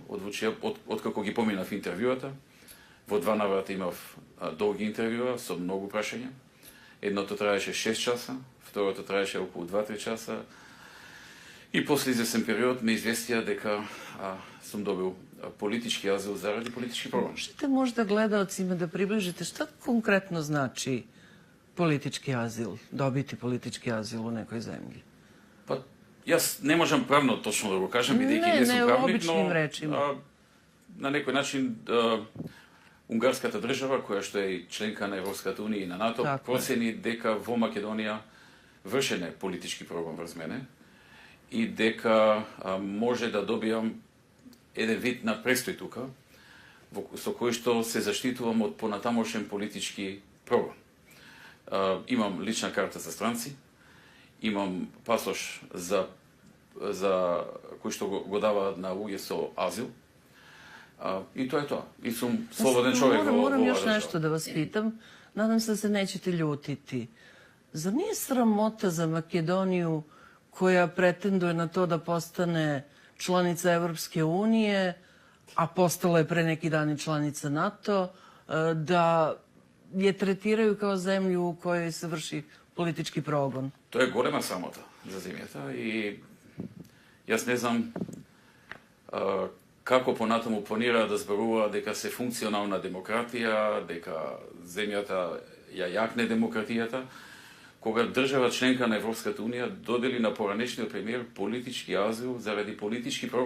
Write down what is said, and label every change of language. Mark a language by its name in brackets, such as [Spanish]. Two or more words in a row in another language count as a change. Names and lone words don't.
[Macedonian] Одлучија, откако ги поминав интервјуата, во 2 наврата имав долги интервјуа со многу прашања. Едното траеше 6 часа, второто траеше околу 2-3 часа. И после известен период ме известија дека сум добил политички азил заради политички прогон. [Serbian] Можете možda gledaocima da približite šta konkretno znači politički azil, dobiti politički azil u nekoj zemlji? [Macedonian] Pa, јас не можам правно точно да го кажам, бидејќи не сум правник, но на некој начин унгарската држава, која што е членка на Европската унија и на НАТО, процени дека во Македонија вршен е политички прогон врз мене и дека може да добијам еден вид на престој тука, со кој што се заштитувам од понатамошен политички прогон. Имам лична карта за странци, имам пасош за кој што го дава на луѓе со азил, и тоа е тоа. И сум слободен човек во [Serbian] Moram još nešto da vas pitam. Nadam se da se nećete ljutiti. Zar nije sramota za Makedoniju koja pretenduje na to da postane članica Evropske unije, a postala je pre neki dan i članica NATO, da je tretiraju kao zemlju u kojoj se vrši politički progon? [Macedonian] Тоа е голема срамота за земјата и јас не знам како понатаму планира да зборува дека се функционална демократија, дека земјата ја јакне демократијата, кога држава членка на Европската унија додели на поранешниот премиер политички азил заради политички прогон.